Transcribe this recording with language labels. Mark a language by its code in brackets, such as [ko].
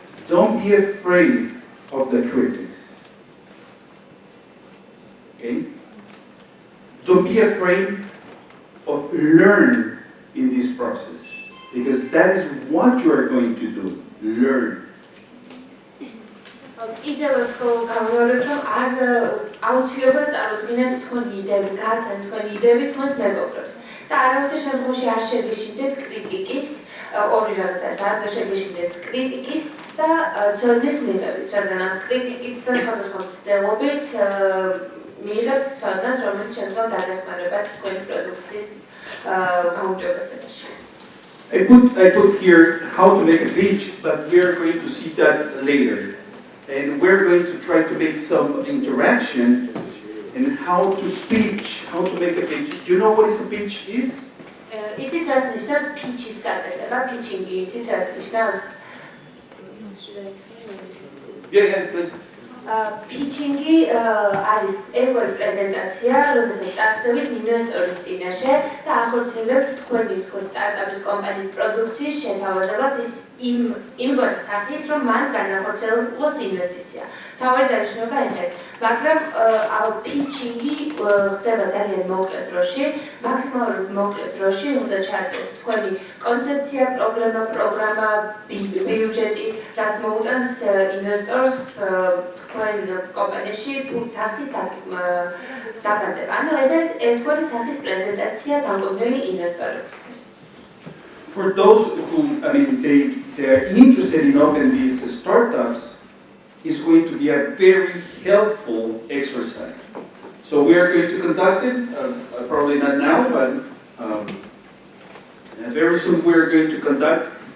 [en] Don't be afraid of the critics. Okay? Don't be afraid of learn in this process. Because that is what you are going to do. Learn. Either [ka] არ აუცილებლად წარუდგინეთ თქვენი იდეები, გაცან თქვენი იდეები თქვენს მეგობრებს. და არავითარ შემთხვევაში არ შეგეშინდეთ კრიტიკის, ორი რაღაცას, არ შეგეშინდეთ კრიტიკის და ცოდნის მიღებით, რადგან ამ კრიტიკით და სხვადასხვა მცდელობით მიიღებთ ცოდნას, რომელიც შემდგომ დაგეხმარებათ თქვენი პროდუქციის გაუმჯობესებაში. [en] I put here how to make a pitch, but we are going to see that later. And we're going to try to make some interaction in how to pitch, how to make a pitch. Do you know what is a pitch is? [ka] Იცით რას ნიშნავს pitch-ის გაკეთება, pitching-ი, იცით რას ნიშნავს? [en] Yeah, please. [ka] Pitching-ი არის ერთგვარი პრეზენტაცია, როდესაც წარსდებით ინვესტორის წინაშე და ახორციელებთ თქვენი სტარტაპის კომპანიის პროდუქციის შეთავაზებას იმგვარი სახით, რომ მან განახორციელოს ინვესტიცია. თავი დანიშნულება ეს არის, მაგრამ pitching-ი ხდება ძალიან მოკლე დროში, მაქსიმალურად მოკლე დროში უნდა ჩაატაროთ თქვენი კონცეფცია, პროგრამა, ბიუჯეტი, რაც მოუტანს ინვესტორს თქვენ კომპანიაში თანხის დაბანდება. ანუ ეს არის ერთგვარი სახის პრეზენტაცია დამკვიდრებელი ინვესტორებისთვის. [en] For those who, they are interested in opening these startups, it's going to be a very helpful exercise. So we are going to conduct it, probably not now, but very soon we are going to conduct.